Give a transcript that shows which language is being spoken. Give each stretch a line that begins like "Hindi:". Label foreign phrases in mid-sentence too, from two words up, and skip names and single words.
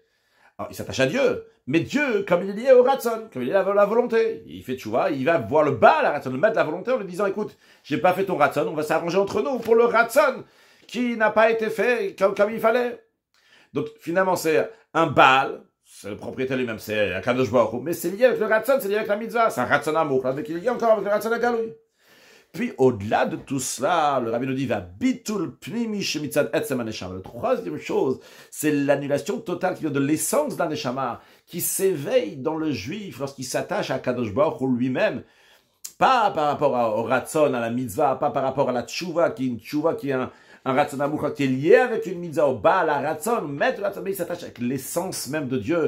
French: Alors, il s'attache à Dieu, mais Dieu, comme il est lié au Ratzon, comme il est à la volonté, il fait tchouva, il va voir le
Hebrew: בעל הרצון,
French: le maître de la volonté, en lui disant, écoute, j'ai pas fait ton Ratzon, on va s'arranger entre nous pour le Ratzon qui n'a pas été fait comme il fallait. Donc, finalement, c'est un Baal, c'est le propriétaire lui-même, c'est un
Hebrew: קדוש ברוך הוא,
French: mais c'est lié avec le Ratzon, c'est lié avec la mitzvah, c'est un Ratzon amour, avec il est lié encore avec le
Hebrew: רצון גלוי.
French: Puis, au-delà de tout cela, le Rabbi nous dit,
Hebrew: ובטול פנימי שמצד עצם הנשמה.
French: La troisième chose, c'est l'annulation totale qui vient de l'essence d'un neshama, qui s'éveille dans le juif lorsqu'il s'attache à
Hebrew: קדוש ברוך הוא
French: lui-même. Pas par rapport au ratzon, à la mitzvah, pas par rapport à la tchouva, qui est une tchouva, qui est un ratzon amour, qui est lié avec une mitzvah, au bas, la ratzon, mais il s'attache avec l'essence même de Dieu.